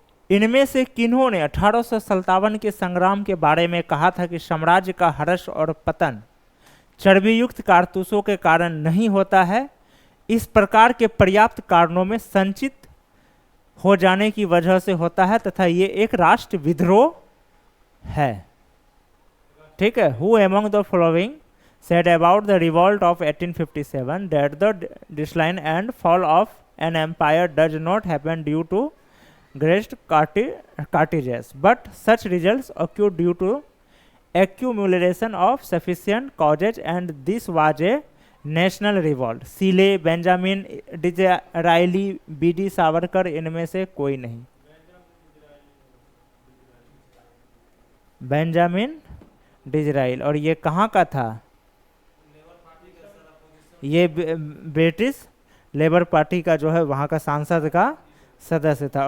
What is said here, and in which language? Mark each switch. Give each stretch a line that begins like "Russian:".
Hindi: इनमें से किन्होंने 1857 के संग्राम के बारे में कहा था कि साम्राज्य का हर्ष और पतन चर्बीयुक्त कारतूसों के कारण नहीं होता है, इस प्रकार के पर्याप्त कारणों में संचित हो जाने की वजह से होता है तथा ये एक राष्ट्र विद्रोह है।
English: ठीक है, who among the following said about the revolt of 1857 that the decline and fall of an empire does not happen due to great cartiges, but such results occur due to accumulation of sufficient causes, and this was a national revolt.
Hindi: सीले, Benjamin Disraeli, BD Savarkar, इनमें से कोई नहीं। Benjamin डिज़रायल, और ये कहाँ का था, ये ब्रिटिश लेबर पार्टी का जो है वहाँ का सांसद का सदस्य था।